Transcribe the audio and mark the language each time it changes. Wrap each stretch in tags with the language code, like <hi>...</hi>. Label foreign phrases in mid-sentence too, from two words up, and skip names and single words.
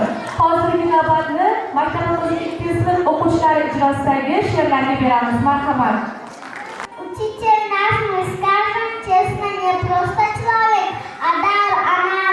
<uz>Hozirgi navbatni maktabimizning 2 sinf o'quvchilari ijrosidagi she'rlarga beramiz. Marhamat.</uz> <ru>Учитель наш, мы скажем честно, не просто человек, а дар,</ru>